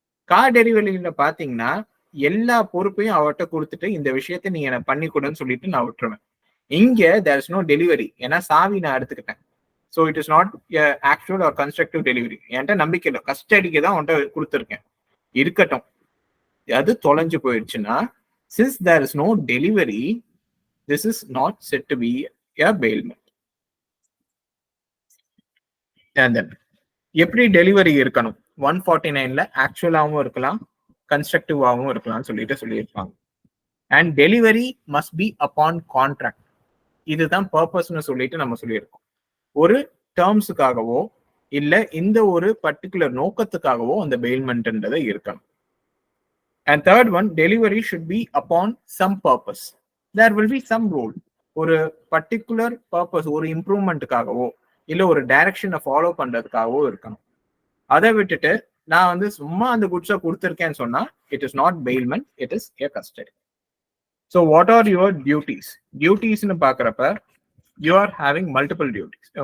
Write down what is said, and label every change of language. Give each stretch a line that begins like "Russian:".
Tamil: Car டெலிவரியில பாத்தீங்கன்னா எல்லா பொறுப்பையும் அவர்கிட்ட கொடுத்துட்டு இந்த விஷயத்த நீங்க எனக்கு பண்ணி கொடுன்னு சொல்லிட்டு நான் விட்டுருவேன்.
English: இங்க there is no delivery,
Tamil: ஏன்னா சாவி நான் எடுத்துக்கிட்டேன்.
English: So it is not actual or constructive delivery.
Tamil: என்கிட்ட நம்பிக்கை இல்லை, கஸ்டடிக்கு தான் உன்கிட்ட கொடுத்துருக்கேன், இருக்கட்டும். அது தொலைஞ்சு போயிடுச்சுன்னா,
English: since there is no delivery, this is not said to be a bailment.
Tamil: And then எப்படி டெலிவரி இருக்கணும்? 149ல ஆக்சுவலாகவும் இருக்கலாம், கன்ஸ்ட்ரக்டிவாகவும் இருக்கலாம்னு சொல்லியிருப்பாங்க.
English: And delivery must be upon contract.
Tamil: இதுதான் பர்பஸ்ன்னு சொல்லிட்டு நம்ம சொல்லியிருக்கோம். ஒரு டேர்ம்ஸுக்காகவோ இல்ல இந்த ஒரு பர்டிகுலர் நோக்கத்துக்காகவோ அந்த பெயில்மெண்ட்ன்றதை இருக்கணும்.
English: And third one, delivery should be upon some purpose. There will be some role.
Tamil: ஒரு பர்டிகுலர் பர்பஸ், ஒரு இம்ப்ரூவ்மெண்ட்டுக்காகவோ இல்ல ஒரு டைரக்ஷனை ஃபாலோ பண்றதுக்காகவோ இருக்கணும். அதை விட்டுட்டு நான் வந்து சும்மா அந்த குட்ஸை கொடுத்துருக்கேன்னு சொன்னா,
English: It is not bailment, it is a custody. So what are your duties? டியூட்டிஸ்ன்னு பாக்குறப்ப you are having multiple duties.